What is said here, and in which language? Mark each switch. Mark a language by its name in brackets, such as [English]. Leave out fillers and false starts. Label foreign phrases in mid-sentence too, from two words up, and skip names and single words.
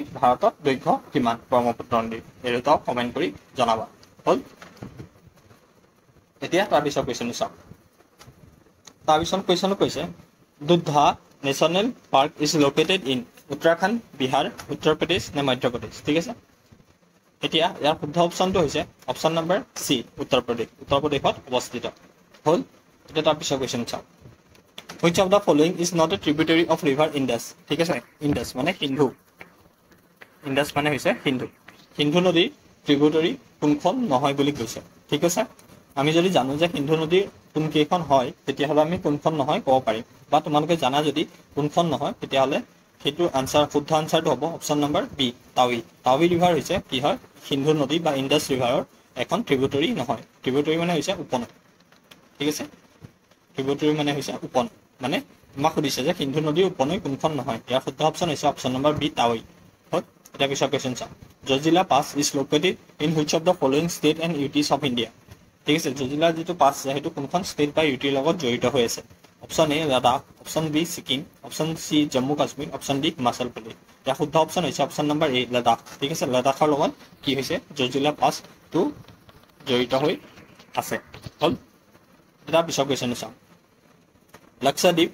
[Assamese] ভাৰতত দৈৰ্ঘ্য কিমান ব্ৰহ্মপুত্ৰ নদীৰ এই দুটাও কমেণ্ট কৰি জনাবা হ'ল এতিয়া তাৰপিছত কুৱেশ্যনটো চাওক তাৰপিছত কুৱেশ্যনটো কৈছে দুধা নেশ্যনেল পাৰ্ক [English] is located in [Assamese] উত্তৰাখণ্ড বিহাৰ উত্তৰ প্ৰদেশ নে মধ্য প্ৰদেশ ঠিক আছে এতিয়া ইয়াৰ শুদ্ধ অপশ্যনটো হৈছে [English] option number C [Assamese] উত্তৰ প্ৰদেশত অৱস্থিত হ'ল এতিয়া তাৰপিছত কুৱেশ্যন চাওক [English] which of the following is not a tributary of river Indus [Assamese] ঠিক আছে ইণ্ডাছ মানে সিন্ধু ইণ্ডাছ মানে হৈছে সিন্ধু নদীৰ ট্ৰিবিউটৰী কোনখন নহয় বুলি কৈছে ঠিক আছে আমি যদি জানো যে সিন্ধু নদীৰ কোনকেইখন হয় তেতিয়াহ'লে আমি কোনখন নহয় ক'ব পাৰিম বা তোমালোকে জানা যদি কোনখন নহয় তেতিয়াহ'লে সেইটো শুদ্ধ আনচাৰটো হ'ব [English] option number B [Assamese] টাৱি ৰিভাৰ হৈছে কি হয় সিন্ধু নদী বা ইণ্ডাছ ৰিভাৰৰ এখন ট্ৰিবিউটৰী নহয় ট্ৰিবিউটৰী মানে হৈছে উপনৈ ঠিক আছে ট্ৰিবিউটৰী মানে হৈছে উপনৈ মানে আমাক সুধিছে যে সিন্ধু নদীৰ উপনৈ কোনখন নহয় ইয়াৰ শুদ্ধ অপশ্যন হৈছে [English] option number B [Assamese] টাৱি হ'ল এতিয়া পিছৰ কুৱেশ্যন চাওঁ জজিলা পাছ [English] is located in which of the following states and UTs of India [Assamese] ঠিক আছে জজিলাৰ যিটো পাছ আছে সেইটো কোনখন ষ্টেট বা ইউটিৰ লগত জড়িত হৈ আছে [English] option A [Assamese] লাডাখ [English] option B [Assamese] ছিকিম [English] option C [Assamese] জম্মু কাশ্মীৰ [English] option D [Assamese] হিমাচল প্ৰদেশ ইয়াৰ শুদ্ধ অপশ্যন হৈছে [English] option number A [Assamese] লাডাখ ঠিক আছে লাডাখৰ লগত কি হৈছে জজিলা পাছটো জড়িত হৈ আছে হ'ল এটা পিছৰ কুৱেশ্যন চাওঁ লক্ষদ্বীপ